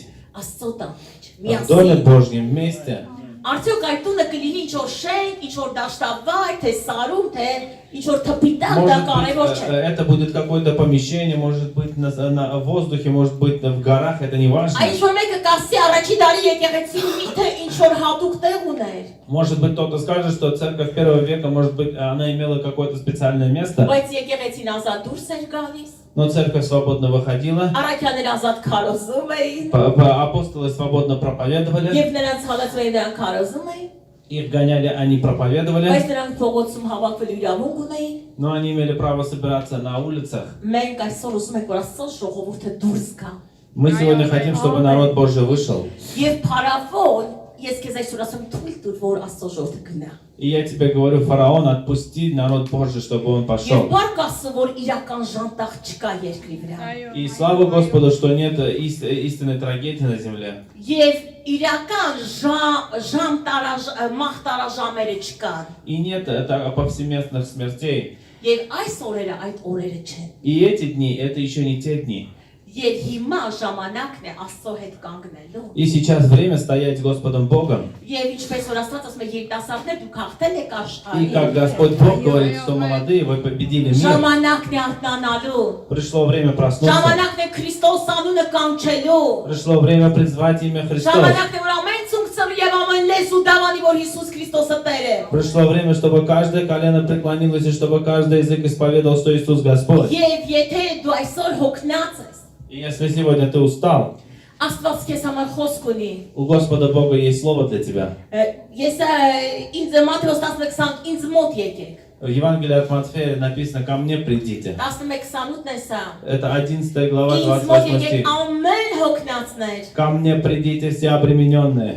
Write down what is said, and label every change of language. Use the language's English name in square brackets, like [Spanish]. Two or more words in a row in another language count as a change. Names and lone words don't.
[Armenian] Աստծո տան մեջ։ [Russian] в Доме [Armenian] Միասին։ [Russian] Божьем вместе. [Armenian] Արդյոք այդ տունը կլինի ինչ-որ շենք, ինչ-որ դաշտավայր, թե սարում, թե ինչ-որ թփիտակ, դա [Russian] Может [Armenian] կարևոր [Russian] быть, [Armenian] չէ։ [Russian] это будет какое-то помещение, может быть на воздухе, может быть в горах, это не важно. [Armenian] Այս որ մեկը կասի առաջի դարի եկեղեցին միթե ինչ-որ հատուկ տեղ ուներ։ [Russian] Может быть, кто-то скажет, что церковь первого века, может быть, она имела какое-то специальное место, [Armenian] Բայց եկեղեցին ազատ դուրս էր գալիս, [Russian] но церковь свободно выходила, [Armenian] առաքյանները ազատ քարոզում էին, [Russian] апостолы свободно проповедовали, [Armenian] եւ նրանց հալածվային նրանք քարոզում էին, [Russian] их гоняли, они проповедовали, [Armenian] բայց նրանք փողոցում հավաքվելու իրավունք ունեին։ [Russian] но они имели право собираться на улицах. [Armenian] Մենք այսօր ուզում ենք, որ Աստծո ժողովուրդը դուրս գա։ [Russian] Мы сегодня хотим, чтобы народ Божий вышел. [Armenian] Եվ փարավոն, ես քեզ այսօր ասում թույլ տուր, որ Աստծո ժողովուրդը գնա։ [Russian] И я тебе говорю, фараон, отпусти народ Божий, чтобы он [Armenian] Եվ [Russian] пошел. [Armenian] բարգ ասում, որ իրական ժանտախ չկա երկրի վրա։ [Russian] И слава Господу, что нет истинной трагедии на земле. [Armenian] Եվ իրական մահտարաժամերը չկան։ [Russian] И нет повсеместных смертей. [Armenian] Եվ այս օրերը այդ օրերը չեն։ [Russian] И эти дни, это еще не те дни. [Armenian] Եվ հիմա ժամանակն է Աստծո հետ կանգնելու։ [Russian] И сейчас время стоять с Господом Богом. [Armenian] Եվ ինչպես որ Աստված ասում է, երիտասարդներ դուք հաղթել եք աշխարհին։ [Russian] И как Господь Бог говорит, что молодые, вы победили мир. [Armenian] Ժամանակն է արթնանալու։ [Russian] Пришло время проснуться. [Armenian] Ժամանակն է Քրիստոս անունը կանչելու։ [Russian] Пришло время призвать имя Христос. [Armenian] Ժամանակն է որ ամեն ցունքցը եւ ամեն լեզու դավանի որ Հիսուս Քրիստոսը Տեր է։ [Russian] Пришло время, чтобы каждое колено преклонилось, и чтобы каждый язык исповедовал, что Иисус Господь. [Armenian] Եվ եթե դու այսօր հոգնած ես, [Russian] И если сегодня ты устал, [Armenian] Աստված քեզ համար խոսք ունի։ [Russian] у Господа Бога есть слово для тебя. [Armenian] Ես ինձ Մատթեոս 11:20 ինձ մոտ եկեք։ [Russian] В Евангелии от Матфея написано: «Ко мне придите». [Armenian] 11:28-ն է сա։ [Russian] Это 11 глава, [Armenian] Ինձ մոտ [Russian] 28 [Armenian] եկեք [Russian] стих. [Armenian] ամեն հոգնածներ [Russian] «Ко мне придите все обремененные,